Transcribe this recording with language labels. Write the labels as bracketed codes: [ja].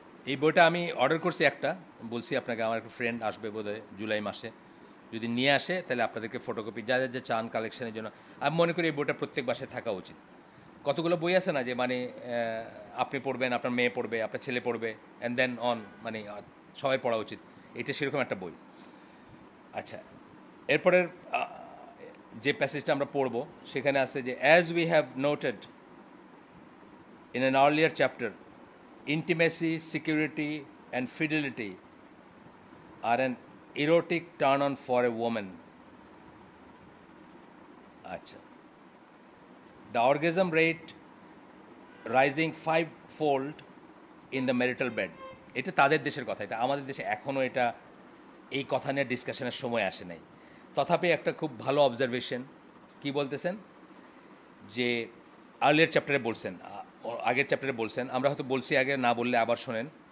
[bn] এই বইটা আমি অর্ডার করছি একটা, বলছি আপনাকে আমার একটা ফ্রেন্ড আসবে বোধহয় জুলাই মাসে, যদি নিয়ে আসে তাহলে আপনাদেরকে ফটোকপি যা যা চান কালেকশনের জন্য। আমি মনে করি এই বইটা প্রত্যেক বাসায় থাকা উচিত। কতগুলো বই আছে না যে মানে আপনি পড়বেন, আপনার মেয়ে পড়বে, আপনার ছেলে পড়বে, [en] and then on, [bn] মানে সবাই পড়া উচিত। এটা সেরকম একটা বই। আচ্ছা, এরপরের যে প্যাসেজটা আমরা পড়ব সেখানে আছে যে [en] As we have noted in an earlier chapter, intimacy, security, and fidelity are an erotic turn on for a woman. [bn] Achha. [en] The orgasm rate rising fivefold in the marital bed. [bn] এটা তাদের দেশের কথা, এটা আমাদের দেশে এখনও এটা এই কথা নিয়ে ডিসকাশনের সময় আসে নাই। তথাপি একটা খুব ভালো অবজারভেশন। কি বলতেছেন যে আর্লিয়ার চ্যাপ্টারে বলছেন, আগের চ্যাপ্টারে বলছেন, আমরা হয়তো বলছি আগে, না বললে আবার শোনেন।